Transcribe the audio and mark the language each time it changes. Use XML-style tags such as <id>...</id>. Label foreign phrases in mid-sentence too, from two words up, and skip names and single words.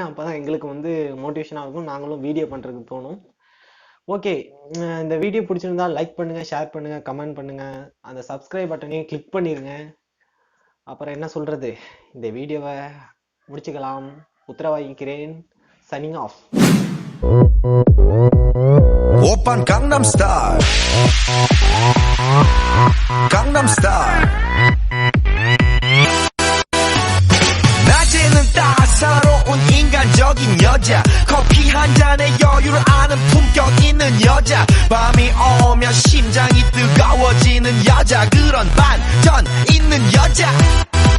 <ta>அப்போ தான் எங்களுக்கு வந்து மோட்டிவேஷனாக இருக்கும், நாங்களும் வீடியோ பண்ணுறதுக்கு தோணும். ஓகே, இந்த வீடியோ பிடிச்சிருந்தா லைக் பண்ணுங்கள், ஷேர் பண்ணுங்கள், கமெண்ட் பண்ணுங்கள், அந்த சப்ஸ்கிரைப் பட்டனையும் கிளிக் பண்ணிடுங்க. அப்புறம் என்ன சொல்கிறது, இந்த வீடியோவை முடிச்சுக்கலாம். உத்தரவாகிக்கிறேன்.</ta> <en>signing off.</en> <ko>오빤 강남스타일 강남스타일 낮에는 따사로운 인간적인 여자 커피 한 잔에 여유를 아는 품격 있는 여자 밤이 오면 심장이 뜨거워지는 여자 그런 반전 있는 여자</ko>